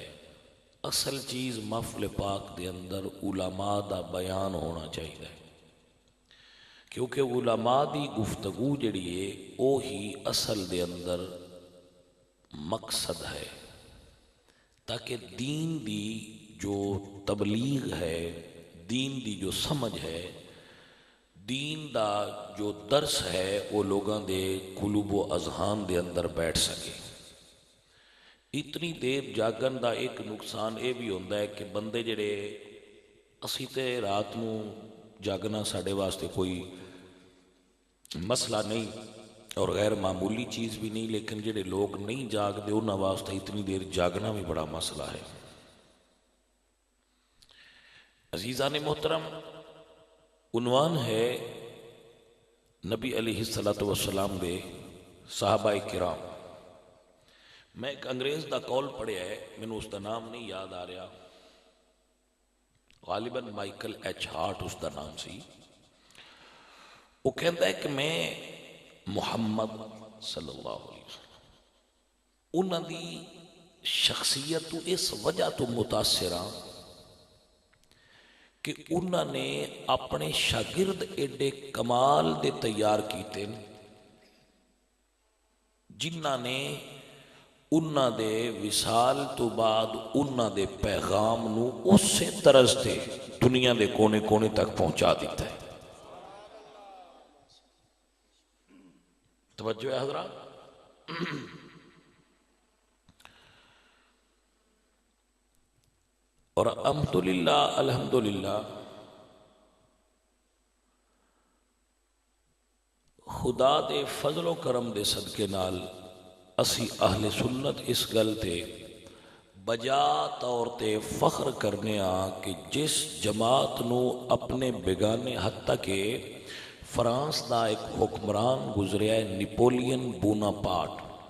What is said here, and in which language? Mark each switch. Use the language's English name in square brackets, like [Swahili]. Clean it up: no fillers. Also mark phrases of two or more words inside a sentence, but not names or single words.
[Punjabi] اصل چیز محفل پاک دے اندر علماء دا بیان ہونا چاہیے، کیونکہ علماء دی گفتگو جڑی ہے اوہی اصل دے اندر مقصد ہے، تاکہ دین دی جو تبلیغ ہے، دین دی جو سمجھ ہے، دین دا جو درس ہے وہ لوگاں دے قلوب و اذہان دے اندر بیٹھ سکے۔ اتنی دیر جاگن دا ایک نقصان اے بھی ہوندہ ہے کہ بندے جڑے اسی تے رات نو جاگنا ساڑھے واسطے کوئی مسئلہ نہیں اور غیر معمولی چیز بھی نہیں، لیکن جڑے لوگ نہیں جاگ دے انہاں واسطے اتنی دیر جاگنا بھی بڑا مسئلہ ہے۔ عزیزان محترم، عنوان ہے نبی [Arabic] علیہ السلام [Punjabi] دے صحابہ کرام۔ میں ایک انگریز دا کال پڑھیا ہے، میں نے اس دا نام نہیں یاد آ رہا، غالباً مائیکل ایچ ہارٹ اس دا نام سی۔ وہ کہتا ہے کہ میں محمد [Arabic] صلی اللہ علیہ وسلم [Punjabi] انہاں دی شخصیت تو اس وجہ تو متاثر ہاں کہ انہاں نے اپنے شاگرد ایڈے کمال دے تیار کیتے جنہاں نے انہاں دے وصال تو بعد انہاں دے پیغام نو اسی طرز دے دنیا دے کونے کونے تک پہنچا دیتا ہے۔ توجہ ہے حضرات؟ اور الحمدللہ خدا دے فضل و کرم دے صدقے نال اسی اہل سنت اس گل تے بجا طور تے فخر کرنے کہ جس جماعت نو اپنے بیگانے حتیٰ کہ فرانس دا ایک حکمران گزریا ہے نپولین بوناپارٹ۔